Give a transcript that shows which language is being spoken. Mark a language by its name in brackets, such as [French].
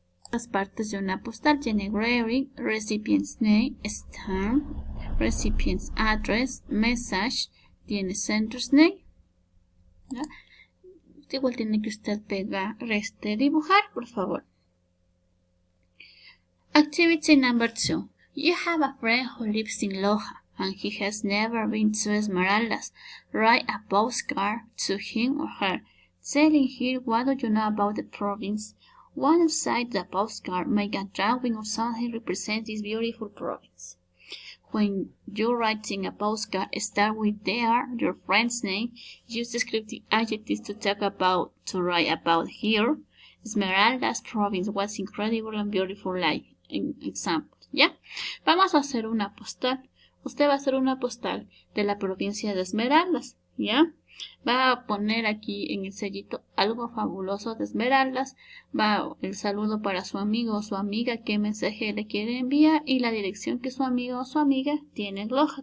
[Spanish] Las partes de una postal tiene [English] engraving, recipient's name, stamp, recipient's address, message, [Spanish] tiene [English] sender's name. [Spanish] ¿Ya? Igual tiene que usted pegar, dibujar, por favor. [English] Activity number 2. You have a friend who lives in Loja and he has never been to Esmeraldas. Write a postcard to him or her, telling her what do you know about the province. One side the postcard, make a drawing or something represents this beautiful province. When you're writing a postcard, start with your friend's name. Use descriptive adjectives to write about here. Esmeraldas province was incredible and beautiful, like en examples. [Spanish] ¿Ya? Vamos a hacer una postal. Usted va a hacer una postal de la provincia de Esmeraldas. ¿Ya? Va a poner aquí en el sellito algo fabuloso de Esmeraldas, va el saludo para su amigo o su amiga, qué mensaje le quiere enviar y la dirección que su amigo o su amiga tiene en Loja.